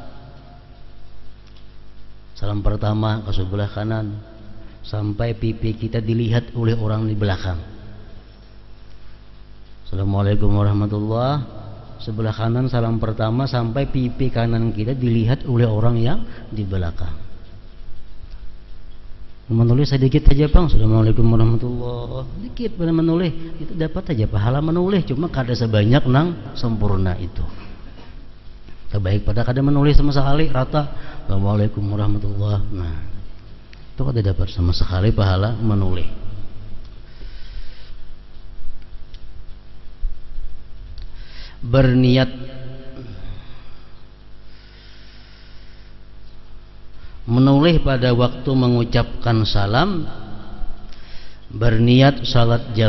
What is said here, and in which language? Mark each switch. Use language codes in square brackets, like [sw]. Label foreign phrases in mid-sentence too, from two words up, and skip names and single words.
[id] Salam pertama ke sebelah kanan sampai pipi kita dilihat oleh orang di belakang. [ar] السلام عليكم ورحمة الله. [id] Sebelah kanan salam pertama sampai pipi kanan kita dilihat oleh orang yang di belakang. Menulis sedikit saja bang, [ar] السلام عليكم ورحمة الله, [id] dikit pada menulis itu dapat saja pahala menulis, cuma kada sebanyak nang sempurna itu. Terbaik pada kada menulis sama sekali rata [ar] السلام عليكم ورحمة الله. [id] Nah itu kada dapat sama sekali pahala menulis. Berniat menulis pada waktu mengucapkan salam, berniat salat jamaah.